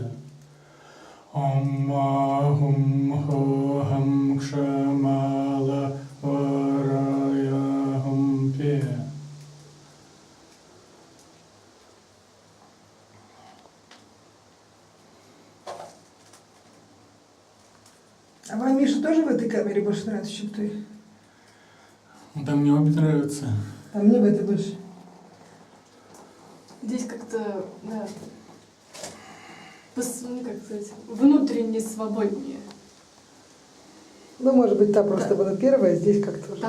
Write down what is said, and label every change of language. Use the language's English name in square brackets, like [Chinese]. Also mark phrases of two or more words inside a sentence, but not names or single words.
[Sanskrit] ओम् म हुम् हो हम् श मलवराय हुम् पे. [Russian] А вам, Миша, тоже в этой камере больше нравится, чем той? Да, мне обе нравятся. А мне в этой больше. Здесь как-то, да, ну, как сказать, внутренне свободнее. Ну, может быть, та просто была первая, а здесь как-то уже.